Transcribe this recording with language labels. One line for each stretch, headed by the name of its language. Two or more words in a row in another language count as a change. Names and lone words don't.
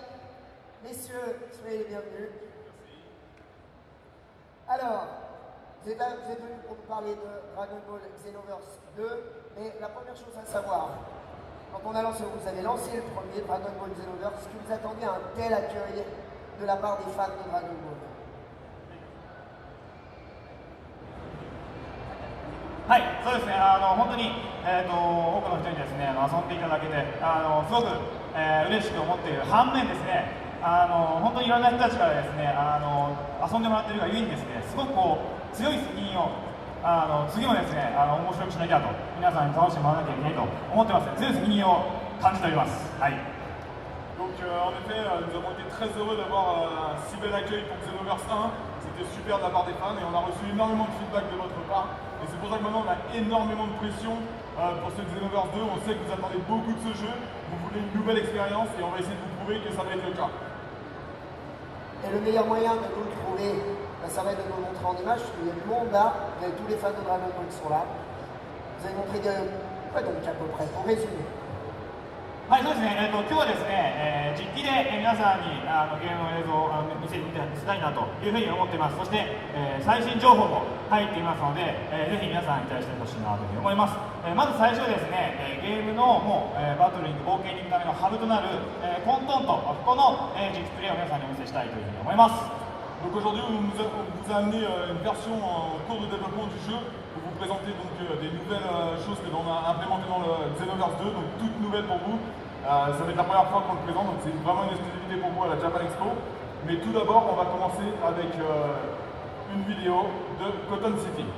French: Messieurs, soyez les bienvenus. Alors, vous êtes venus pour nous parler de Dragon Ball Xenoverse 2, mais la première chose à savoir, quand vous avez lancé le premier Dragon Ball Xenoverse, est-ce que vous attendiez un tel accueil de la part des fans de Dragon Ball?
Japanese: はい、そうですね。本当に多くの人にですね遊んでいただけてすごく嬉しく思っている反面ですね本当にいろんな人たちからですね遊んでもらっているがゆえにですねすごくこう強い責任を次もですね面白くしなきゃと皆さんに楽しんでもらわなきゃいけないと思ってます強い責任を感じております。はい。
French: Donc en effet, nous avons été très heureux d'avoir un si bel accueil pour Xenoverse 1. C'était super de la part des fans et on a reçu énormément de feedback de votre part. Et c'est pour ça que maintenant on a énormément de pression pour ce Xenoverse 2. On sait que vous attendez beaucoup de ce jeu, vous voulez une nouvelle expérience et on va essayer de vous prouver que ça va être le cas. Et le meilleur moyen de nous le prouver, ça va être de nous le montrer en image, parce qu'il y a du monde là, vous avez tous les fans de Dragon Ball qui sont là. Vous allez montrer quoi donc à peu près, pour résumer.
Japanese: はい、そうですね。今日はですね、実機で皆さんにゲームの映像を見せたいなというふうに思っています。そして、最新情報も入っていますので、ぜひ皆さんに期待してほしいなというふうに思います。まず最初はですね、ゲームのもう、バトルに冒険に行くためのハブとなる、混沌とここの、実プレイを皆さんにお見せしたいというふうに思います。
French: Donc aujourd'hui, on vous a amené une version en cours de développement du jeu pour vous présenter donc des nouvelles choses que l'on a implémentées dans le Xenoverse 2, donc toutes nouvelles pour vous. Ça va être la première fois qu'on le présente, donc c'est vraiment une exclusivité pour vous à la Japan Expo. Mais tout d'abord, on va commencer avec une vidéo de Cotton City.